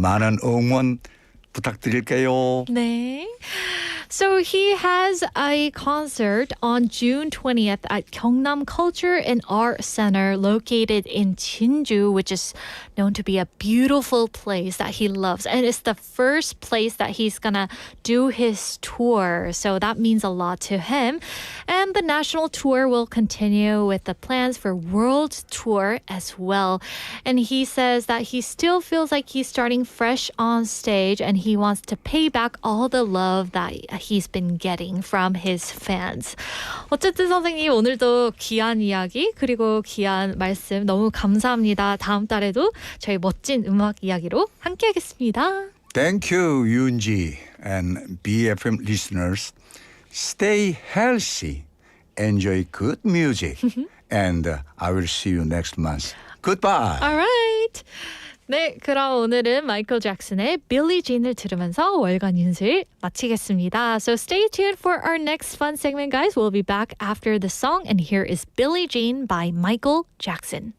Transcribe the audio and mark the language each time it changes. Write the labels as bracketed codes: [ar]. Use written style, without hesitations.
[ko] 많은 응원 부탁드릴게요. 네. [en] So he has a concert on June 20th at Gyeongnam Culture and Art Center located in Jinju, which is known to be a beautiful place that he loves. And it's the first place that he's gonna do his tour. So that means a lot to him. And the national tour will continue with the plans for world tour as well. And he says that he still feels like he's starting fresh on stage and he wants to pay back all the love that he's been getting from his fans. [ko] 어쨌든 선생님 오늘도 귀한 이야기 그리고 귀한 말씀 너무 감사합니다. 다음 달에도 저희 멋진 음악 이야기로 함께하겠습니다. [en] Thank you, Yoonji and BFM listeners. Stay healthy, enjoy good music, and I will see you next month. Goodbye. All right. [ko] 네, 그럼 오늘은 마이클 잭슨의 Billie Jean을 들으면서 월간 윤수일 마치겠습니다. [en] So stay tuned for our next fun segment, guys. We'll be back after the song, and here is Billie Jean by Michael Jackson.